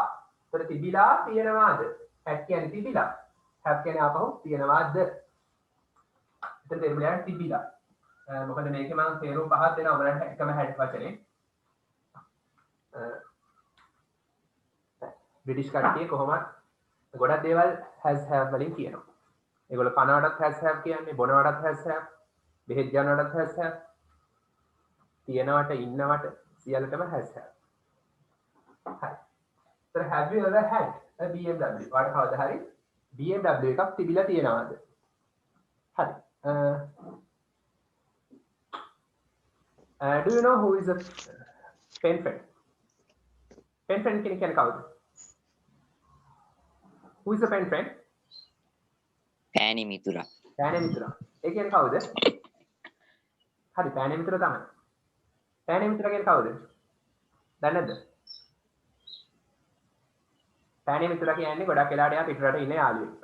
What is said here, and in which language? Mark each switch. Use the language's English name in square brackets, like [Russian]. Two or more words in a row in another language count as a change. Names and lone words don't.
[Sinhala] ඒතර තිබිලා තියෙනවාද? had කියන්නේ තිබිලා. have කියන්නේ ආපහු තියෙනවාද? එතන දෙන්නේ තිබිලා. මොකද මේකේ මම තේරුම් පහක් දෙනවා ඔයාලට එකම had වචනේ. බ්‍රිටිෂ් කට්ටිය කොහොමද ගොඩක් දේවල් [English] has have [Sinhala] වලින් කියනවා. ඒගොල්ලෝ කනවටත් [English] has have [Sinhala] කියන්නේ, බොනවටත් [English] has have, [Sinhala] බෙහෙත් ගන්නවටත් [English] has have, [Sinhala] තියනවට ඉන්නවට සියල්ලටම [English] has have. [Sinhala] හරි. [English] So have you ever had a BMW? [Sinhala] ඔයාලට කවදා හරි BMW එකක් තිබිලා තියෙනවද? හරි. [English] Do you know who is a pen friend? Pen friend [Sinhala] කියන්නේ කවුද? [English] Who is a pen friend? [Sinhala] පෑණි මිතුරා. පෑනේ මිතුරා. ඒ කියන්නේ කවුද? හරි පෑනේ මිතුරා තමයි. පෑනේ මිතුරා කියන්නේ කවුද? දන්නේ නැද්ද? පෑනේ මිතුරා කියන්නේ ගොඩක් වෙලාවට යා පිටරට ඉන්න යාළුවෙක්.